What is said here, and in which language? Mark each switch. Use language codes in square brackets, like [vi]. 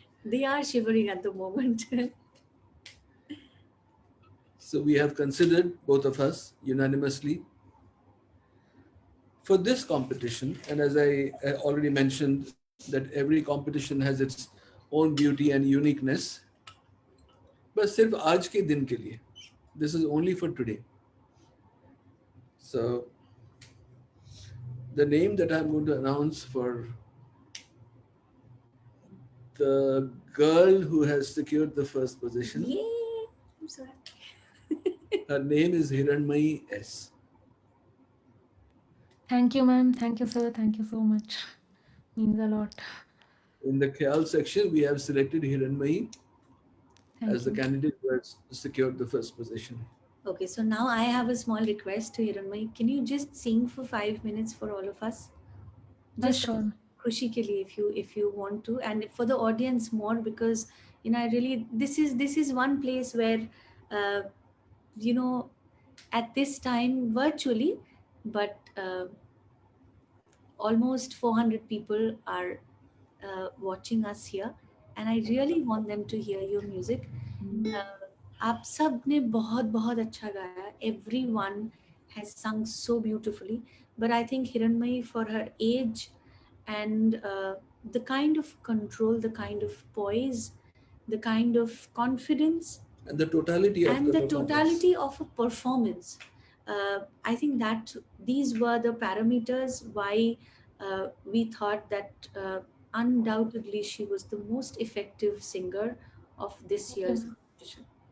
[en] They are shivering at the moment. so we have considered, both of us unanimously, for this competition. And as I already mentioned, that every competition has its own beauty and uniqueness. But [hi] सिर्फ आज के दिन के लिए. [en] This is only for today. So the name that I'm going to announce for the girl who has secured the first position, Yay! I'm so happy. her name is Hiranmayi S. Thank you, ma'am. Thank you, sir. Thank you so much. Means a lot. In the Khayal section, we have selected Hiranmayi Thank as the you. candidate who has secured the first position. Okay, so now I have a small request to Hiranmai. Can you just sing for 5 minutes for all of us? Just Sure. [hi] Khushi ke liye, [en] if you want to, and for the audience more, because I really, this is one place where uh, you know at this time virtually, but almost 400 people are watching us here, and I really want them to hear your music. [hi] आप सब ने बहुत बहुत अच्छा गाया. [en] Everyone has sung so beautifully, but I think Hiranmai, for her age and the kind of control, the kind of poise, the kind of confidence, And the totality of and the the performance. totality of a performance, I think that these were the parameters why we thought that undoubtedly she was the most effective singer of this year's competition.